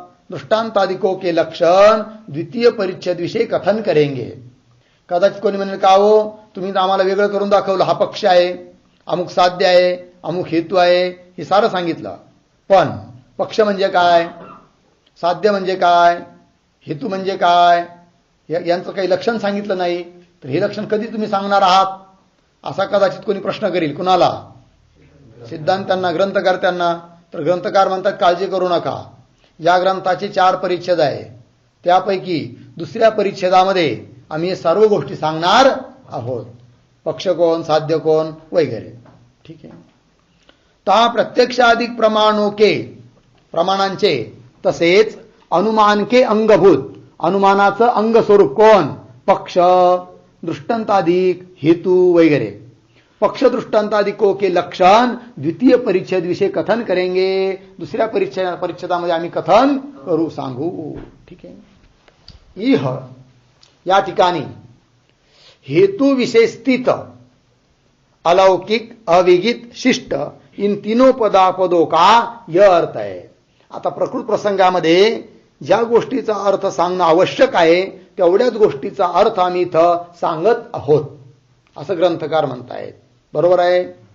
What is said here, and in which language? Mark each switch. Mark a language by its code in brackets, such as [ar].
[hi] दृष्टांतादिकों के लक्षण द्वितीय परिच्छेद विषय कथन करेंगे. [mr] कदाचित कोणी म्हणेल का हो तुम्ही तर आम्हाला वेगळं करून दाखवलं, हा पक्ष आहे, अमुक साध्य आहे, अमुक हेतू आहे, हे सारं सांगितलं. पण पक्ष म्हणजे काय, साध्य म्हणजे काय, हेतू म्हणजे काय, यांचं काही लक्षण सांगितलं नाही. तर हे लक्षण कधी तुम्ही सांगणार आहात असा कदाचित कोणी प्रश्न करील. कुणाला? सिद्धांतांना, ग्रंथकर्त्यांना. तर ग्रंथकार म्हणतात काळजी करू नका, या ग्रंथाचे 4 परिच्छेद आहे, त्यापैकी दुसऱ्या परिच्छेदामध्ये आम्ही हे सर्व गोष्टी सांगणार आहोत. पक्ष कोण, साध्य कोण वगैरे. ठीक आहे. ता प्रत्यक्षाधिक प्रमाणोके, प्रमाणांचे, तसेच अनुमानके अंगभूत, अनुमानाचं अंग स्वरूप कोण, पक्ष, दृष्टांताधिक, हेतू वगैरे. [hi] पक्ष दृष्टांतादिकों के लक्षण द्वितीय परिच्छेद विषय कथन करेंगे. [mr] दुसऱ्या परिच्छेदामध्ये आम्ही कथन करू, सांगू. ठीक आहे. [hi] इह या ठिकाणी हेतु विषय स्थित, अलौकिक, अविगित, शिष्ट इन तीनों पदों का यह अर्थ है. [mr] आता प्रकृत प्रसंगामध्ये ज्या गोष्टीचा अर्थ सांगणं आवश्यक आहे तेवढ्याच गोष्टीचा अर्थ आम्ही इथं सांगत आहोत असं ग्रंथकार म्हणतायत. बरोबर आहे.